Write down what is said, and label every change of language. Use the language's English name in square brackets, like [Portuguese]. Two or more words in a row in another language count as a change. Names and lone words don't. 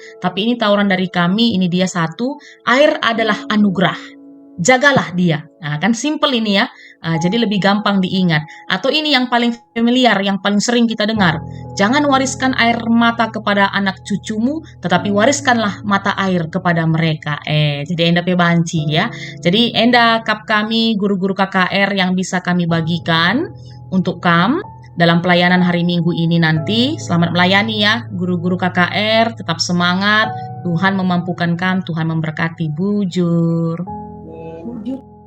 [Indonesian] Tapi ini tawaran dari kami, ini dia satu, air adalah anugerah. Jagalah dia. Kan simple ini ya. Jadi lebih gampang diingat. Atau ini yang paling familiar, yang paling sering kita dengar. Jangan wariskan air mata kepada anak cucumu, tetapi wariskanlah mata air kepada mereka. Jadi [Batak Karo] enda pebanci ya. [Indonesian] Jadi [Batak Karo] enda kap kami [Indonesian] guru-guru KKR yang bisa kami bagikan untuk kam dalam pelayanan hari Minggu ini nanti. Selamat melayani ya guru-guru KKR, tetap semangat. Tuhan memampukan kam, Tuhan memberkati. Bujur.